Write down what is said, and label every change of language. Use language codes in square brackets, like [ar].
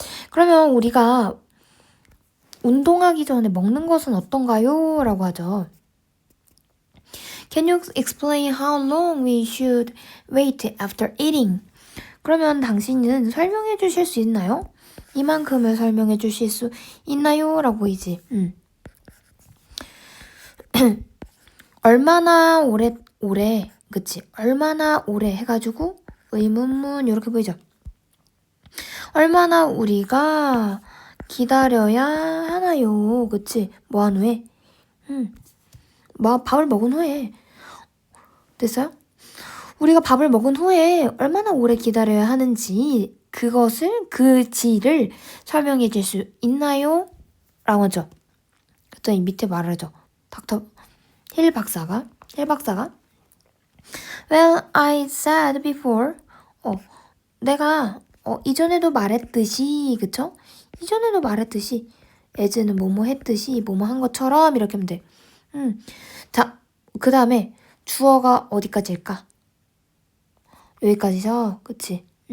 [ko] 그러면 우리가 운동하기 전에 먹는 것은 어떤가요? 라고 하죠. [en] Can you explain how long we should wait after eating? [ko] 그러면 당신은 설명해 주실 수 있나요? 이만큼을 설명해 주실 수 있나요? 라고 이지. 얼마나 오래 그치? 얼마나 오래 해가지고 의문문 이렇게 보이죠? 얼마나 우리가 기다려야 하나요? 그치? 뭐 한 후에? 밥을 먹은 후에. 됐어요? 우리가 밥을 먹은 후에 얼마나 오래 기다려야 하는지 그 지를 설명해 줄 수 있나요? 라고 하죠. 그랬더니 밑에 말하죠. 힐 박사가 [en] Well, I said before. [ko] 내가 이전에도 말했듯이 그쵸? 이전에도 말했듯이 as는 뭐뭐 했듯이 뭐뭐 한 것처럼 이렇게 하면 돼. 자, 그 다음에 주어가 어디까지일까? 여기까지죠? 그치?